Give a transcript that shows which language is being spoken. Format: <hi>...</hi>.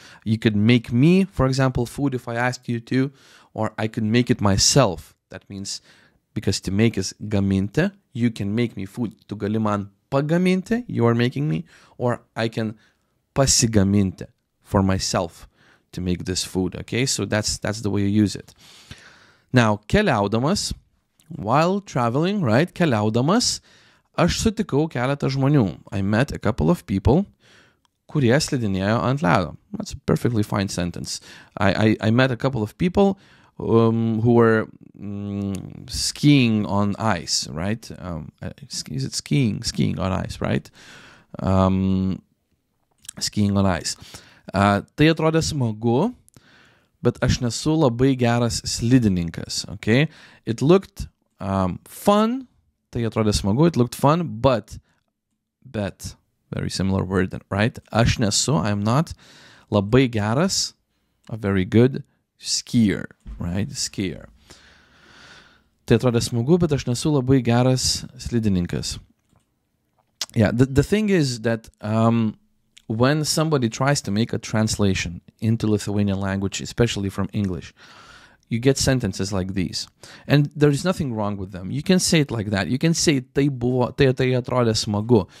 <en>You could make me, for example, food if I asked you to, or I could make it myself. That means, because to make is gaminti, you can make me food.</en> <lt>Tu gali man pagaminti,</lt> <en>you are making me, or I can pasigaminti for myself to make this food, okay? So that's the way you use it.</en> <lt>Now, keliaudamas,</lt> <en>while traveling,</en> <lt>right, keliaudamas, aš sutikau keletą žmonių.</lt> <en>I met a couple of people</en> <lt>kurie slidinėjo ant ledo.</lt> <en>That's a perfectly fine sentence. I met a couple of people who were skiing on ice, right? Is it skiing? Skiing on ice, right? Skiing on ice.</en> <lt>Tai atrodė smagu, bet aš nesu labai geras slidininkas, okay?</lt> <en>It looked fun.</en> <lt>Tai atrodė smagu,</lt> <en>it looked fun, but, very similar word, right? Aš nesu, I'm not</en> <lt>labai geras,</lt> <en>a very good skier, right? Skier.</en> <lt>Tai atrodė smagu, bet aš nesu labai geras slidininkas.</lt> <en>Yeah, the thing is that when somebody tries to make a translation into Lithuanian language, especially from English, you get sentences like these. And there is nothing wrong with them. You can say it like that. You can say</en> <lt>tai atrodė smagu.</lt>